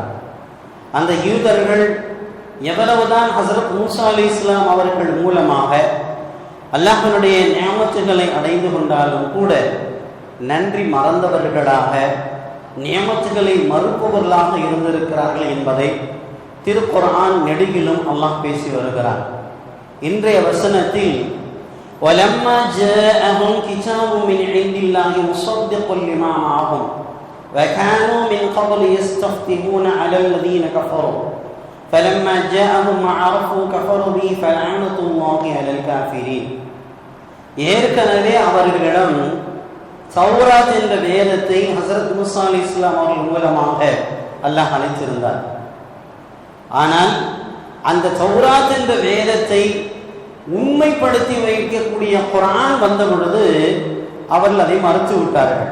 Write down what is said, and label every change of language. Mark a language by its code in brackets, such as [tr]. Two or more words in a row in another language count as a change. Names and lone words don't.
[ta] அந்த யூதர்கள் எவ்வளவுதான் ஹஸரத் மூஸா அலைஹிஸ்ஸலாம் அவர்கள் மூலமாக அல்லாஹ்வுடைய நியமத்துகளை அடைந்து கொண்டாலும் கூட நன்றி மறந்தவர்களாக நியமத்துகளை மறுப்பவர்களாக இருந்திருக்கிறார்கள் என்பதை திருக்குர்ஆன் நெடுகிலும் அல்லாஹ் பேசி வருகிறார். இன்றைய வசனத்தில் [ar] ولما جاءهم كتاب من عند الله مصدق لما معهم وكانوا من قبل يستفتحون على الذين كفروا فلما جاءهم ما عرفوا كفروا به فلعنة الله على الكافرين. [ta] ஏற்கனவே அவர்களிடம் தௌராத் என்ற வேதத்தை ஹஸரத் மூஸா அலைஹிஸ்ஸலாம் அவர்கள் மூலமாக அல்லாஹ் அளித்திருந்தார். ஆனால் அந்த தௌராத் என்ற வேதத்தை உண்மைப்படுத்தி வைக்கக்கூடிய குர்ஆன் வந்த பொழுது அவர்கள் அதை மறுத்து விட்டார்கள்.